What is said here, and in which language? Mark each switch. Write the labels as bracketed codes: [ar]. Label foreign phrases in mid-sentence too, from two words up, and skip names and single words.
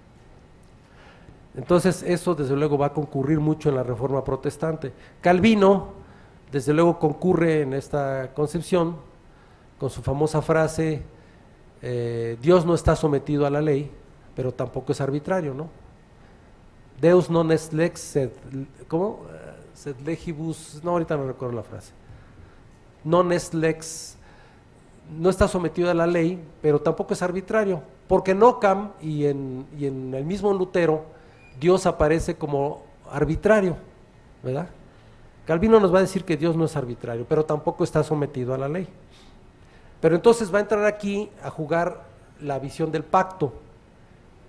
[es] Entonces eso desde luego va a concurrir mucho en la Reforma Protestante. Calvino desde luego concurre en esta concepción con su famosa frase, Dios no está sometido a la ley, pero tampoco es arbitrario, ¿no? [la] Deus non est lex sed, ¿cómo? Sed legibus, [es] no, ahorita no recuerdo la frase. [la] Non est lex, [es] no está sometido a la ley, pero tampoco es arbitrario, porque en Ockham y en el mismo Lutero, Dios aparece como arbitrario, ¿verdad? Calvino nos va a decir que Dios no es arbitrario, pero tampoco está sometido a la ley. Pero entonces va a entrar aquí a jugar la visión del pacto.